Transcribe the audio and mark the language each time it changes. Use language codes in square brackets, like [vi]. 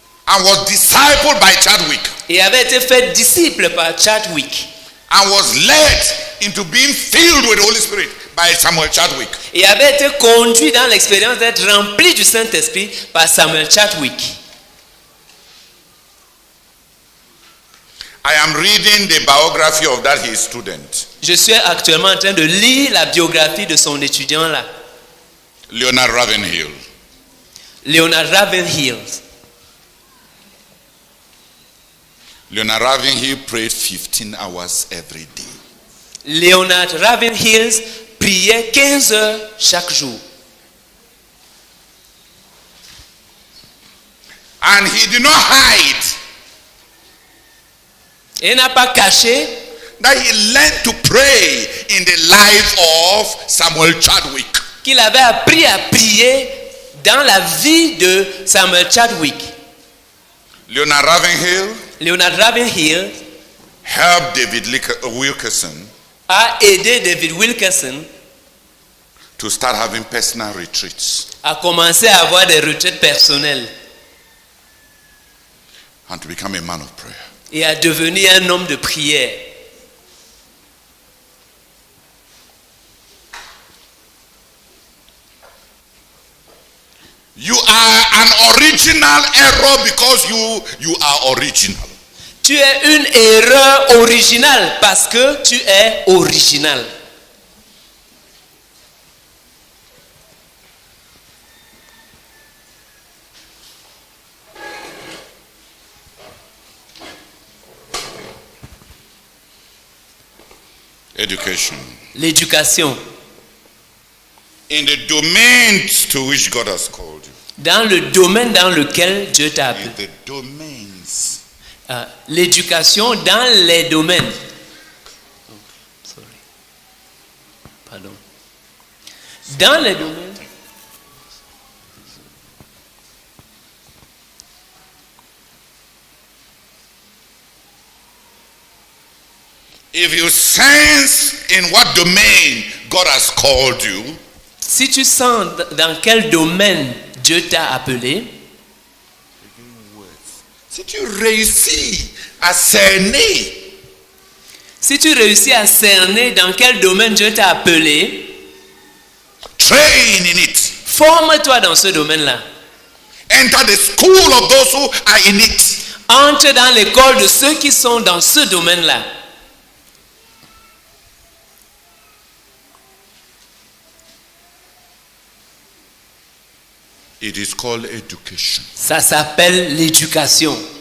[en] And was discipled by Chadwick. [fr] et avait été fait disciple par Chadwick. [en] And was led into being filled with the Holy Spirit by Samuel Chadwick. [fr] Et avait été conduit dans l'expérience d'être rempli du Saint-Esprit par Samuel Chadwick. [en] I am reading the biography of that his student, [fr] Je suis actuellement en train de lire la biographie de son étudiant là, [en] Leonard Ravenhill. [fr] Leonard Ravenhill. [en] Leonard Ravenhill prayed 15 hours every day. [fr] Leonard Ravenhill priait 15 heures chaque jour. [en] And he did not hide [fr] Et n'a pas caché [en] that he learned to pray in the life of Samuel Chadwick. [fr] qu'il avait appris à prier dans la vie de Samuel Chadwick. [en] Leonard Ravenhill [fr] Leonard Ravenhill [en] helped David Wilkerson [fr] a aidé David Wilkerson [en] to start having personal retreats [fr] à commencer à avoir des retraites personnelles [en] and to become a man of prayer. [fr] et à devenir un homme de prière. [en] You are an original error because you are original. [fr] Tu es une erreur originale parce que tu es original. [en] Education. [fr] L'éducation. [en] In the domains to which God has called you. [fr] Dans le domaine dans lequel Dieu t'a appelé. [en] In the domains. [fr] L'éducation dans les domaines. [en] Sorry. [fr] Pardon. Dans les domaines. [en] If you sense in what domain God has called you, [fr] si tu sens dans quel domaine Dieu t'a appelé, si tu réussis à cerner, si tu réussis à cerner dans quel domaine Dieu t'a appelé, [en] train in it. [fr] Forme-toi dans ce domaine-là. [en] Enter the school of those who are in it. [fr] Entre dans l'école de ceux qui sont dans ce domaine-là. [en] It is called education. [fr] Ça s'appelle l'éducation.